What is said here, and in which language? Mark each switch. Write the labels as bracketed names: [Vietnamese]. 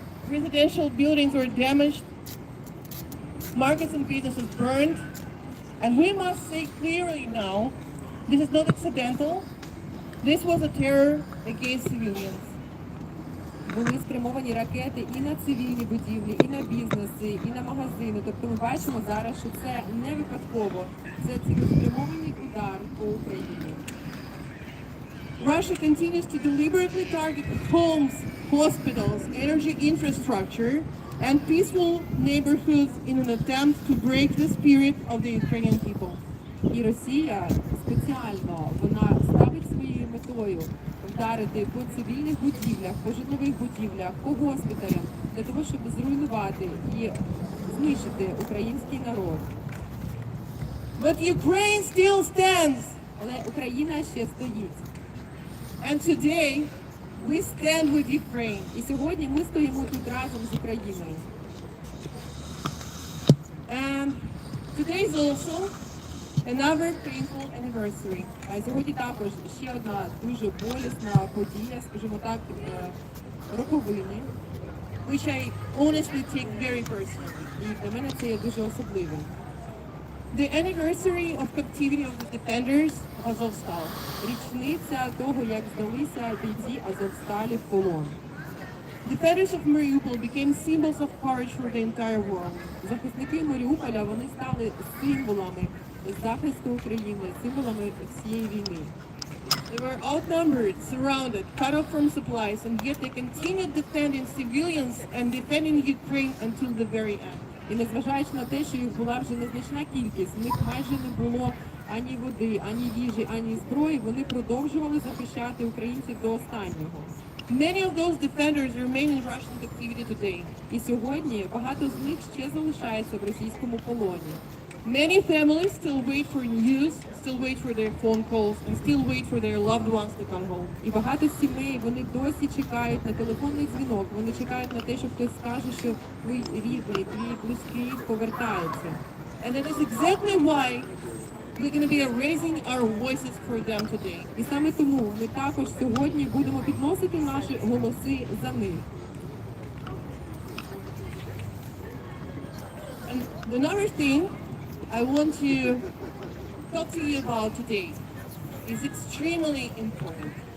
[English] Residential buildings were damaged, markets and businesses burned, and we must say clearly now, this is not accidental. This was a terror against civilians. [Ukrainian] Були спрямовані ракети і на цивільні будівлі, і на бізнеси, і на магазини. Тобто ми бачимо зараз, що це не випадково. Це цілеспрямований удар по Україні. [English] Russia continues to deliberately target homes, hospitals, energy infrastructure, and peaceful neighborhoods in an attempt to break the spirit of the Ukrainian people. [Ukrainian] І Росія спеціально, вона ставить своєю метою вдарити по цивільних будівлях, по житлових будівлях, по госпіталях, для того, щоб зруйнувати і знищити український народ. [English] But Ukraine still stands. [Ukrainian] Але Україна ще стоїть. [English] And today, we stand with Ukraine. [Ukrainian] І сьогодні ми стоїмо тут разом з Україною. [English] And today is also Another painful anniversary. [Ukrainian] Сьогодні також ще одна дуже болісна подія, скажімо так, роковини, [English] which I honestly take very personally. [Ukrainian] і для мене це є дуже особливим. [English] The anniversary of captivity of the defenders of Azovstal. [Ukrainian] Річниця того, як здалися бійці Азовсталі в полон. [English] Defenders of Mariupol became symbols of courage for the entire world. [Ukrainian] Захисники Маріуполя, вони стали символами захисту України, символами всієї війни. [English] They were outnumbered, surrounded, cut off from supplies, and yet they continued defending civilians and defending Ukraine until the very end. [Ukrainian] І незважаючи на те, що їх була вже незначна кількість, в них майже не було ані води, ані їжі, ані зброї, вони продовжували захищати українців до останнього. [English] Many of those defenders remain in Russian captivity today. [Ukrainian] І сьогодні багато з них ще залишаються в російському полоні. [English] Many families still wait for news, still wait for their phone calls, and still wait for their loved ones to come home. [Ukrainian] І багато сімей, вони досі чекають на телефонний дзвінок, вони чекають на те, що хтось скаже, що твій рідний, твій близький повертається. [English] And that is exactly why we're going to be raising our voices for them today. [Ukrainian] І саме тому ми також сьогодні будемо підносити наші голоси за них. [English] And another thing I want to talk to you about today is extremely important.